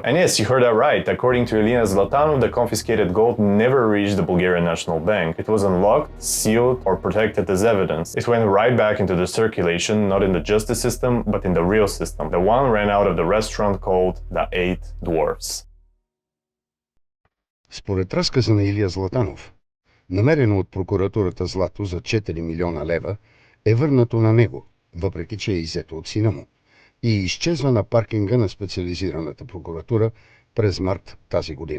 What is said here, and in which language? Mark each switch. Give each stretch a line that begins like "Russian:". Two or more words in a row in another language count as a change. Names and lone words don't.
English: And yes, you heard that right. According to Iliya Zlatanov, the confiscated gold never reached the Bulgarian National Bank. It was unlocked, sealed, or protected as evidence. It went right back into the circulation, not in the justice system, but in the real system. The one ran out of the restaurant called the Eight Dwarfs.
Bulgarian: Според разказа на Илия Златанов, намерено от прокуратурата злато за 4 милиона лева е върнато на него, въпреки че е иззето от сина му, и изчезва на паркинга на специализираната прокуратура през март тази година.